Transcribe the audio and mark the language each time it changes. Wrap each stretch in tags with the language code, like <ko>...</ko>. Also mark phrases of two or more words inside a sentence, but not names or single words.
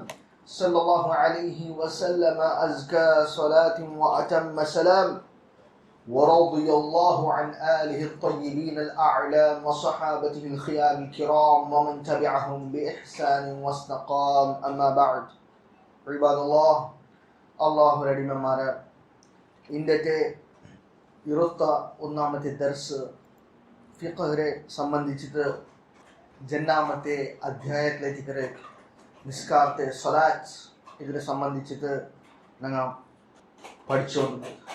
<ar>صلى الله عليه وسلم أزكى صلاة وأتم سلام، ورضي الله عن آله الطيبين الأعلام وصحابته الخيام الكرام ومن تبعهم بإحسان واستقام. أما بعد. عباد الله رحمه</ar> <ml>ഇന്നത്തെ 21ാമത്തെ ദർസ് ഫിഖ്ഹിനെ സംബന്ധിച്ചിട്ട് ജന്നാമത്തെ അധ്യായത്തിലേക്ക് നിസ്കാരത്തെ സ്വലാത്ത് ഇതിനെ സംബന്ധിച്ചിട്ട് ഞങ്ങൾ പഠിച്ചുകൊണ്ട്</ml>